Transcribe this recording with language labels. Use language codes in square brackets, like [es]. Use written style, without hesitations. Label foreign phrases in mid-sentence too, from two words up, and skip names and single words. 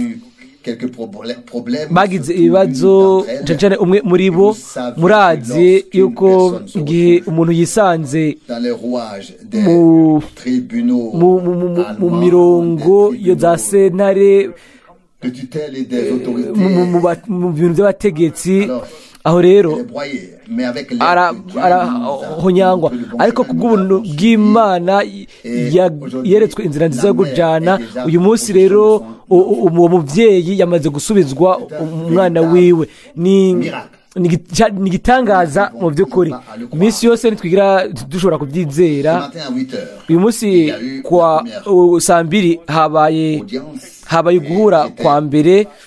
[rw] bagize ibibazo cyane umwe muri bo murazi yuko igihe umuntu yisanze mu mirongo yo za sentare mu bintu by'abategetsi aho rero arahonyangwa ariko ku bw'ubuntu bw'Imana yeretswe inzira nziza yo kujyana uyu munsi rero uwo mubyeyi yamaze gusubizwa umwana wiwe ni igitangaza mu by'ukuri iminsi yose ntitwigira dushobora kubyizera uyu munsi kwa saa 2 habaye guhura kwa mbere